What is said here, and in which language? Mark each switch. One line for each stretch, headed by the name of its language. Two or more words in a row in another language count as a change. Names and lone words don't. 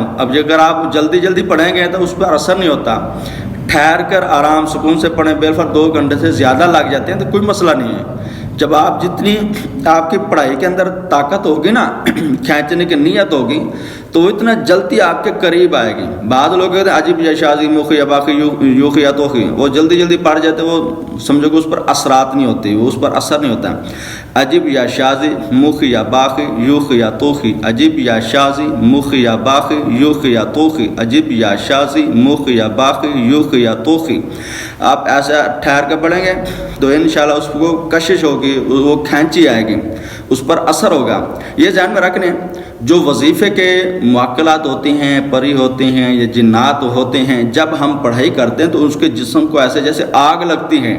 Urdu: اب اگر آپ جلدی جلدی پڑھیں گے تو اس پر اثر نہیں ہوتا، ٹھہر کر آرام سکون سے پڑھیں، بالفرض 2 گھنٹے سے زیادہ لگ جاتے ہیں تو کوئی مسئلہ نہیں ہے۔ جب آپ جتنی آپ کی پڑھائی کے اندر طاقت ہوگی نا، کھینچنے کی نیت ہوگی، تو وہ اتنا جلدی آپ کے قریب آئے گی۔ بعض لوگ کہتے ہیں عجیب یا شاذی، موخ یا باخی، یوخ یا توخی، وہ جلدی جلدی پڑھ جاتے، وہ سمجھو کہ اس پر اثرات نہیں ہوتی، وہ اس پر اثر نہیں ہوتا۔ عجیب یا شاذی، موخ یا باخی، یوخ یا توخی، عجیب یا شاذی، موخ یا باخی، یوخ یا توخی، عجیب یا شاذی، موخ یا باخی، یوخ یا توخی۔ آپ ایسا ٹھہر کے پڑھیں گے تو انشاءاللہ اس کو کشش ہوگی، وہ کھینچی آئے گی، اس پر اثر ہوگا۔ یہ ذہن میں رکھنے، جو وظیفے کے معقلات ہوتی ہیں، پری ہوتے ہیں یا جنات ہوتے ہیں، جب ہم پڑھائی کرتے ہیں تو اس کے جسم کو ایسے جیسے آگ لگتی ہے۔